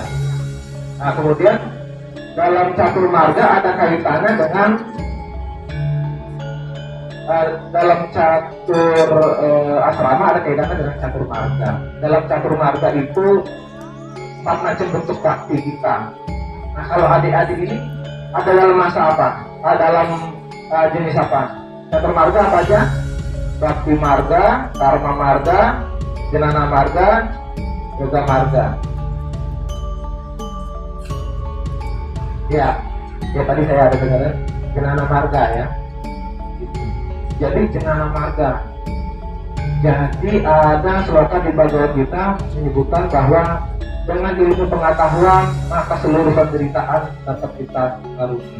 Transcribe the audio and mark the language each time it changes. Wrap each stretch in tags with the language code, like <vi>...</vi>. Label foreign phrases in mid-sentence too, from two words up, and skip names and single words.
<id>Nah, kemudian dalam catur marga ada kaitannya dengan dalam catur asrama ada kaitannya dengan catur marga. Dalam catur marga itu 4 macam bentuk bakti kita. Nah, kalau adik-adik ini ada dalam masa apa? Dalam jenis apa? Catur marga apa aja? Bakti marga, karma marga, jenana marga, yoga marga. Ya tadi saya ada dengar jenana marga ya. Jadi jenana marga. Jadi ada sloka di Bhagavad Gita menyebutkan bahwa dengan ilmu pengetahuan maka seluruh penderitaan dapat kita lalui.</id>